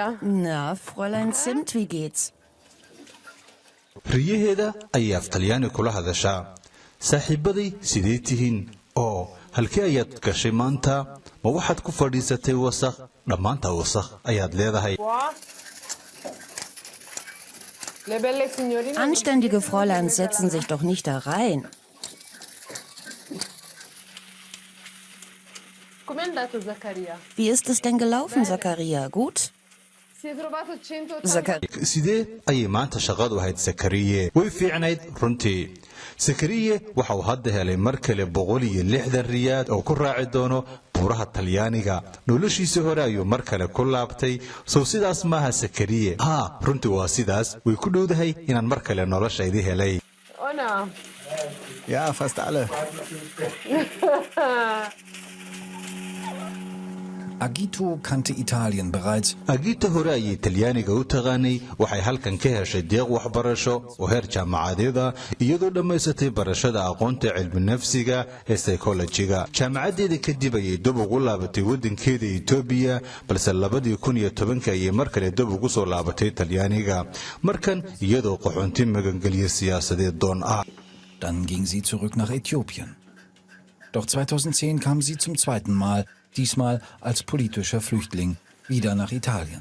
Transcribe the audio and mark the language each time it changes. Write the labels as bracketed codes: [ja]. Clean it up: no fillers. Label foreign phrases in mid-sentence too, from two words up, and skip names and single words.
[de] Na, Fräulein Zimt, wie geht's? [so] riyaheeda ayay af Talyaani kula hadashaa. saaxiibaday sidee tihiin? oo halkee ayaad gashay maanta? ma waxaad ku fadhiisatay wasakh? dhammaanta wasakh ayaad leedahay. [de] Anständige Fräulein setzen sich doch nicht da rein. Wie ist es denn gelaufen, Zakaria? Gut? [so] sidee ayay maanta shaqadu ahayd Zakariye? way fiicnayd runtii. Zakariye waxa uu hadda helay mar kale 160 riyaad oo ku raaci doono buuraha Talyaaniga. noloshiisa hore ayuu mar kale ku laabtay. soo sidaas maaha Zakariye? runtii waa sidaas. way ku dhowdahay inaan mar kale noloshaydii helay. [de] Ja, fast alle. Agito kannte Italien bereits. [so] Agito hore ayay Talyaaniga u taqaanay. waxay halkan ka heshay deeq waxbarasho oo heer jaamacadeed ah iyadoo dhammaysatay barashada aqoonta cilmi nafsiga ee psychology-ga. jaamacadeeda kadib ayay dib ugu laabatay waddankeeda Itoobiya balse 2010 ayay mar kale dib ugu soo laabatay Talyaaniga. markan iyadoo qaxoonti magangeliye siyaasadeed doon ah. [de] Dann ging sie zurück nach Äthiopien. Doch 2010 kam sie zum zweiten Mal, diesmal als politischer Flüchtling, wieder nach Italien.